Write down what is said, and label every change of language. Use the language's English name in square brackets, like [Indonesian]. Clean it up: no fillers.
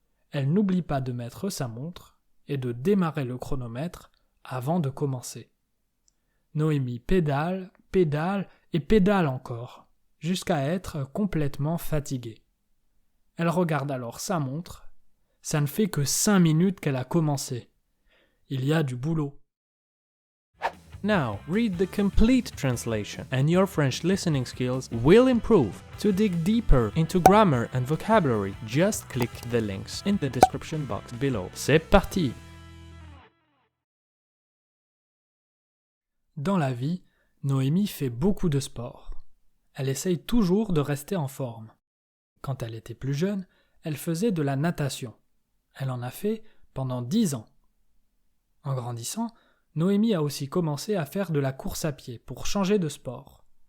[French] Elle n'oublie pas de mettre sa montre et de démarrer le chronomètre avant de commencer. Noémie pédale, pédale et pédale encore, jusqu'à être complètement fatiguée. Elle regarde alors sa montre. Ça ne fait que 5 minutes qu'elle a commencé. Il y a du boulot. [English] Now, read the complete translation, and your French listening skills will improve. To dig deeper into grammar and vocabulary, just click the links in the description box below. [French] C'est parti! Dans la vie, Noémie fait beaucoup de sport. Elle essaye toujours de rester en forme. Quand elle était plus jeune, elle faisait de la natation. Elle en a fait pendant 10 ans. En grandissant, Noémie a aussi commencé à faire de la course à pied pour changer de sport.